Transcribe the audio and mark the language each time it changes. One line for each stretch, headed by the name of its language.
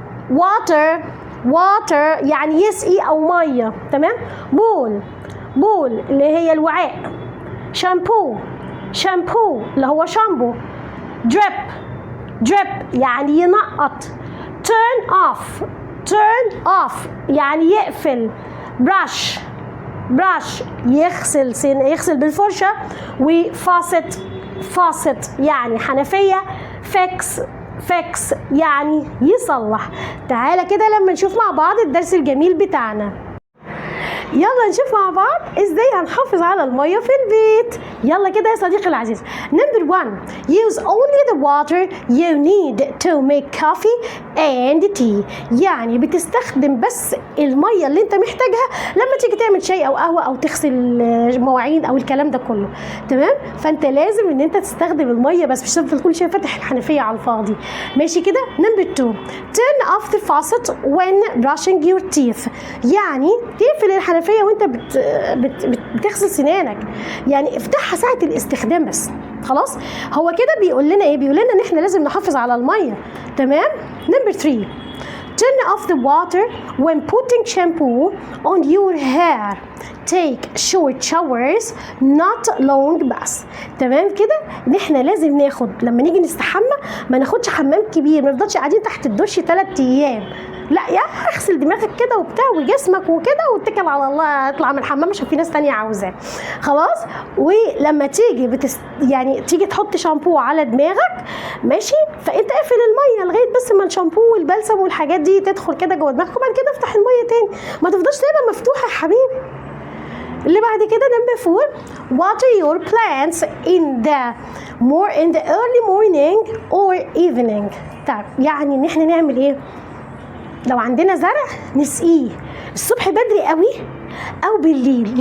Arabic: water water يعني يسقي أو مية. تمام. bowl bowl اللي هي الوعاء. shampoo shampoo اللي هو شامبو. drip drip يعني ينقط. turn off turn off يعني يقفل. brush brush يغسل بالفرشة. وفaucet faucet يعني حنفية. fix fix يعني يصلح. تعالى كده لما نشوف مع بعض الدرس الجميل بتاعنا. يلا نشوف مع بعض ازاي هنحافظ على المية في البيت. يلا كده يا صديقي العزيز.
English: Number 1 use only the water you need to make coffee and tea.
Arabic: يعني بتستخدم بس المية اللي انت محتاجها لما تيجي تعمل شاي او قهوة او تغسل مواعين او الكلام ده كله. تمام. فانت لازم ان انت تستخدم المية بس، مش تفضل كل شوية فاتح الحنفية على الفاضي. ماشي كده.
English: Number 2 turn off the faucet when brushing your teeth.
Arabic: يعني تقفل الحنفية وانت بتغسل سنانك. يعني افتحها ساعة الاستخدام بس. خلاص. هو كده بيقول لنا ايه؟ بيقول لنا ان احنا لازم نحافظ على المية. تمام.
English: Number 3 turn off the water when putting shampoo on your hair. take short showers not long baths.
Arabic: تمام كده. ان احنا لازم ناخد لما نيجي نستحمى ما ناخدش حمام كبير، ما نفضلش قاعدين تحت الدش 3 ايام. لا يا اغسل دماغك كده وبتاع وجسمك وكده واتكل على الله اطلع من الحمام عشان في ناس تانية عاوزاه. خلاص. ولما تيجي يعني تيجي تحط شامبو على دماغك ماشي، فانت اقفل الميه لغايه بس ما الشامبو والبلسم والحاجات دي تدخل كده جوه دماغك وبعد كده افتح الميه تاني. ما تفضلش سايبها مفتوحه يا حبيبي. اللي بعد كده
English: number 4 water your plants in the early morning or evening.
Arabic: طيب يعني ان احنا نعمل ايه؟ لو عندنا زرع نسقيه الصبح بدري قوي او بالليل.